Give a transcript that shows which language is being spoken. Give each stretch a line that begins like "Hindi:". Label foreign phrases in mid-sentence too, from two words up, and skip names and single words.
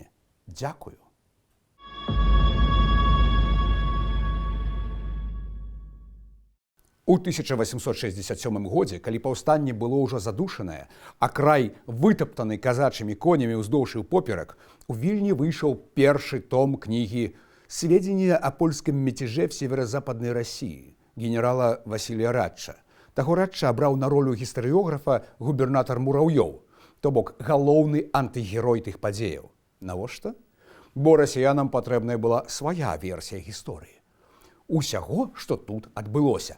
Belarusian: Дзякую. У 1867 годзе, калі паўстанне было ўжо задушанае, а край вытаптаны казачымі конямі ўздоўж і ўпоперак, у Вільні выйшаў першы том кнігі «Сведения о польском мятеже в северо-западной России» генерала Васілія Радча. Таго Радча абраў на ролю гістарыёграфа губернатар Мураўёў, то бок галоўны антыгерой тых падзеяў. Навошта? Бо расіянам патрэбная была свая версія гісторыі. Усяго, што тут адбылося.